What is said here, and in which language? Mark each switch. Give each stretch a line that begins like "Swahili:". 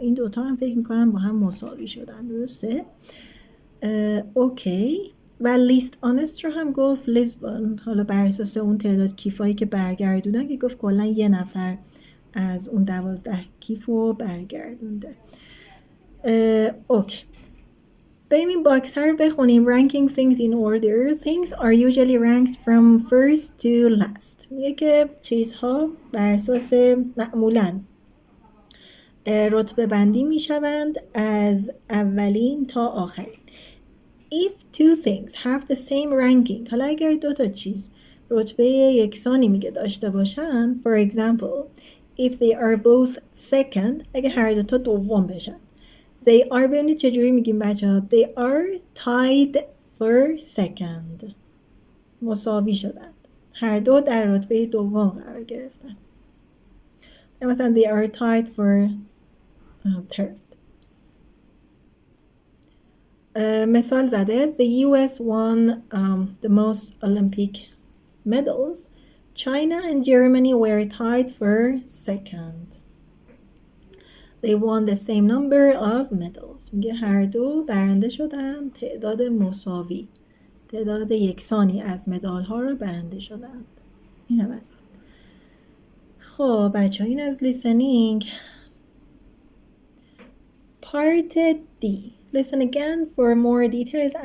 Persian: این دوتا هم فکر میکنم با هم مساوی شدن، درسته؟ اوکی. و لیست آنست رو هم گفت لیزبون، حالا بر اساس اون تعداد کیفایی که برگردوندن که گفت کلا 1 نفر از اون 12 کیف رو برگردونده. اوکی، بریم این باکس ها رو بخونیم.
English: ranking things in order. Things are usually ranked from first to last.
Persian: میگه که چیزها بر اساس معمولاً رتبه بندی می شوند از اولین تا آخرین.
English: If two things have the same ranking،
Persian: حالا اگر 2 تا چیز رتبه یکسانی میگه داشته باشن،
English: for example if they are both second،
Persian: اگه هر 2 تا دوم بشن.
English: They are،
Persian: ببینید چجوری میگیم بچه ها،
English: they are tied for second،
Persian: مساوی شدن، هر 2 در رتبه دوم قرار گرفتن. مثلا
English: they are tied for third.
Persian: مثال زده
English: the US won the most Olympic medals. China and Germany were tied for second. They won the same number of medals.
Persian: میگه هر 2 برنده شدن، تعداد مساوی، تعداد یکسانی از مدال ها رو برنده شدن. این هم از اون. خب بچه ها این از listening.
English: Part D. Listen again for more details.